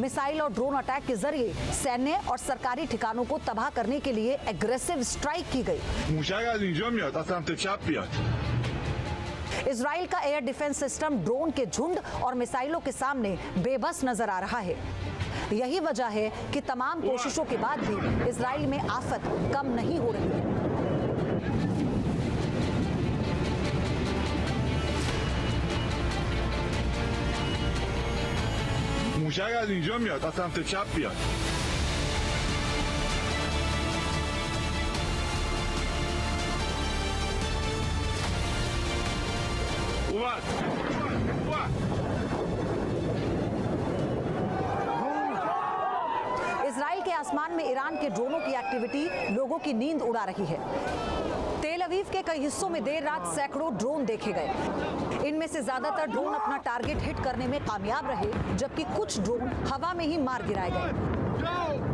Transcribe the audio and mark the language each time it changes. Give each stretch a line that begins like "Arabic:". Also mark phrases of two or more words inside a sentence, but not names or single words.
Hindi: मिसाइल और ड्रोन अटैक के जरिए सैन्य और सरकारी ठिकानों को तबाह करने के लिए
English: aggressive strike
Hindi: की गई। इजराइल का
English: air defense system
Hindi: ड्रोन के झुंड और मिसाइलों के सामने बेबस नजर आ रहा है। यही वजह है कि तमाम कोशिशों के बाद भी इजराइल में आफत कम नहीं हो रही है।
Persian: موشک از اینجا میاد از سمت چپ بیاد اومد
Hindi: इजराइल के आसमान में ईरान के ड्रोनों की एक्टिविटी लोगों की नींद उड़ा रही है। तेल अवीव के कई हिस्सों में देर रात सैकड़ों ड्रोन देखे गए। इनमें से ज्यादातर ड्रोन अपना
English: target hit
Hindi: करने में कामयाब रहे, जबकि कुछ ड्रोन हवा में ही मार गिराए गए।